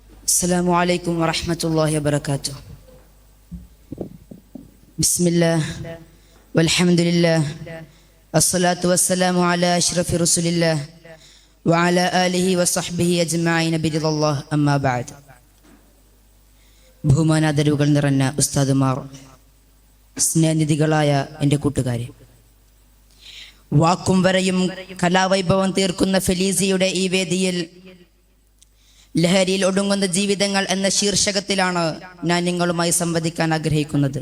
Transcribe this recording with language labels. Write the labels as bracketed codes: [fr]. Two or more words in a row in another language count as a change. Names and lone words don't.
[ar] السلام عليكم ورحمة الله وبركاته. بسم الله والحمد لله الصلاة والسلام على أشرف رسول الله وعلى آله وصحبه أجمعين برضا الله أما بعد. [ml] ബഹുമാനാദരവുകൾ നിറഞ്ഞ ഉസ്താദുമാർ, സ്നേഹനിധികളായ എൻ്റെ കൂട്ടുകാരെ, വാക്കും വരയും കലാവൈഭവം തീർക്കുന്ന ഫെലീസിയുടെ ഈ വേദിയിൽ ലഹരിയിൽ ഒടുങ്ങുന്ന ജീവിതങ്ങൾ എന്ന ശീർഷകത്തിലാണ് ഞാൻ നിങ്ങളുമായി സംവദിക്കാൻ ആഗ്രഹിക്കുന്നത്.